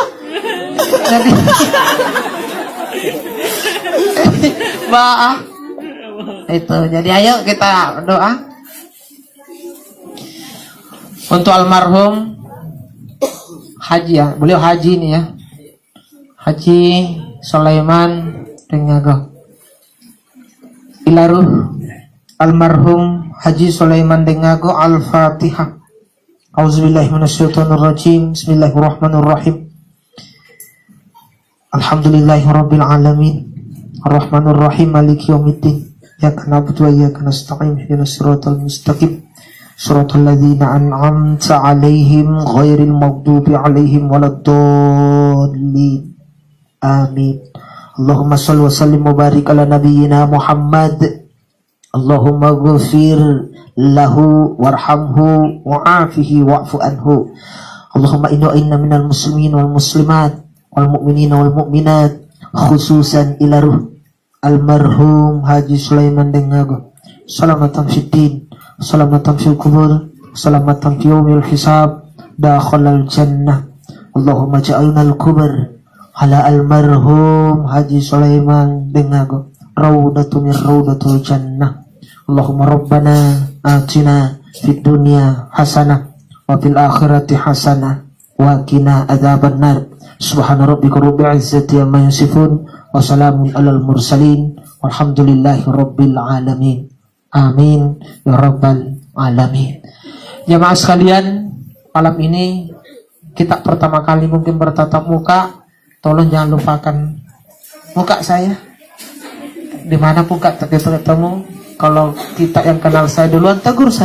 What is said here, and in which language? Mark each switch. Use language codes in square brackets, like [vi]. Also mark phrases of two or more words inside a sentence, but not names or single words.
[id] Jadi, itu. Jadi ayo kita doa untuk almarhum Haji ya, beliau haji nih ya. Haji Sulaiman Dengago. Ilaruh almarhum Haji Sulaiman Dengago. [ar] الفاتحة. أعوذ بالله من الشيطان الرجيم. بسم الله الرحمن الرحيم. الحمد لله رب العالمين. الرحمن الرحيم. مالك يوم الدين. إياك نعبد وإياك نستعين. اهدنا الصراط المستقيم. صراط الذين أنعمت عليهم غير المغضوب عليهم ولا الضالين. Amin. اللهم صل وسلم وبارك على نبينا محمد. اللهم اغفر له وارحمه وعافه واعف عنه. اللهم إن من المسلمين والمسلمات والمؤمنين والمؤمنات، خصوصا إلى روح المرحوم Haji Sulaiman Dengago. سلامة في الدين، سلامة في القبور، سلامة في يوم الحساب، دخل الجنة. اللهم اجعلنا القبور على المرحوم Haji Sulaiman Dengago روضة من روضة الجنة. اللهم ربنا آتنا في الدنيا حسنة وفي الآخرة حسنة وقنا عذاب النار. سبحان ربك رب العزة عما يصفون وسلام على المرسلين والحمد لله رب العالمين. آمين يا رب العالمين. [id] Jamaah sekalian, malam ini kita pertama kali mungkin bertatap muka. Tolong jangan lupakan muka saya. Dimanapun kita ketemu, kalau kita yang kenal saya duluan, tegur saya.